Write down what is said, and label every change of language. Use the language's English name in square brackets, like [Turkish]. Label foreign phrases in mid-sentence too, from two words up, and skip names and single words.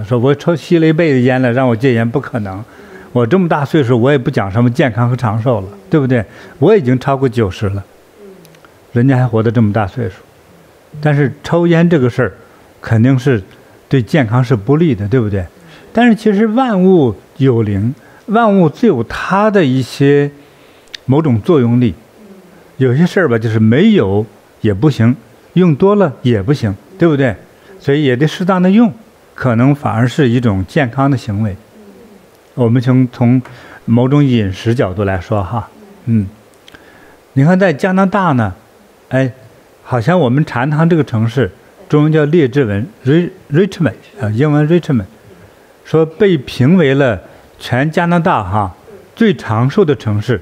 [Chinese] 說我吸了一輩子煙了，讓我戒煙不可能。我這麼大歲數，我也不講什麼健康和長壽了，對不對？我已經超過90了，人家還活得這麼大歲數。但是抽煙這個事兒，肯定是對健康是不利的，對不對？但是其實萬物有靈，萬物自有它的一些某種作用力。有些事兒吧，就是沒有也不行，用多了也不行，對不對？所以也得適當的用，可能反而是一種健康的行為。我們從某種飲食角度來說哈，你看在加拿大呢，好像我們禪堂這個城市。中文叫列治文 Richmond 啊，英文 Richmond， 說被評為了全加拿大最長壽的城市。